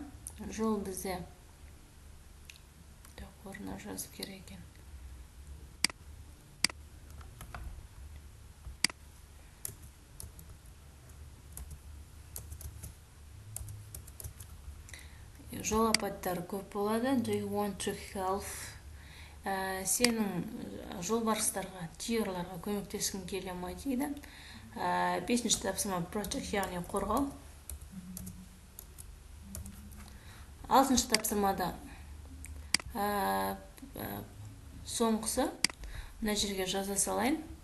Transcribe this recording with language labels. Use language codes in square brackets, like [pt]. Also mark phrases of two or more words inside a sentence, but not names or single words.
[kk] Жол бізде орнына жазып керек екен. Жол апаттары көп болады. [en] Do you want to help? [kk] Сенің жолбарыстарға, түйерларға көмектескің келе ме дейді. Бесінші тапсырма protect, яғни қорғау. Алтыншы тапсырмада соңғысы мына жерге жаза салайын.